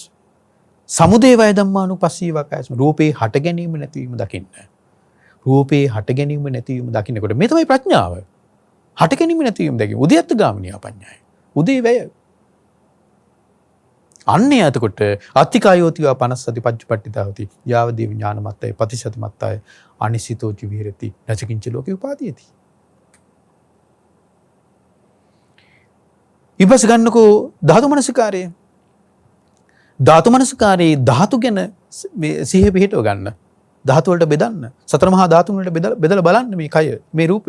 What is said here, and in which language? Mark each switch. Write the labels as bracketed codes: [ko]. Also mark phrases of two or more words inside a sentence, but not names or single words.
[pi] සමුදේ වය ධම්මානුපස්සීවා කායස්මින් [si] රූපේ හට ගැනීම නැතිවීම දකින්න. රූපේ හට ගැනීම නැතිවීම දකින්නකොට මේ තමයි ප්‍රඥාව. හට ගැනීම නැතිවීම දැකීම [pi] උදයත්ත ගාමිනියා පඤ්ඤාය. [si] උදේ වැය. අන්නේ එතකොට [pi] අත්තිකායෝතිවා 50 සති පච්චපට්ඨිතා හොති. යාවදී විඥානමත්තය පතිසතිමත්තය අනිසිතෝච විහෙරති නචකින්ච ලෝකේ උපාදීයති. [si] ඊපස් ගන්නකෝ ධාතු මනසිකාරය. ධාතු මනසිකාරයේ ධාතු ගැන සිහිය පිහිටව ගන්න. ධාතු වලට බෙදන්න. සතර මහා ධාතුන් වලට බෙදලා බලන්න මේ කය, මේ රූපය.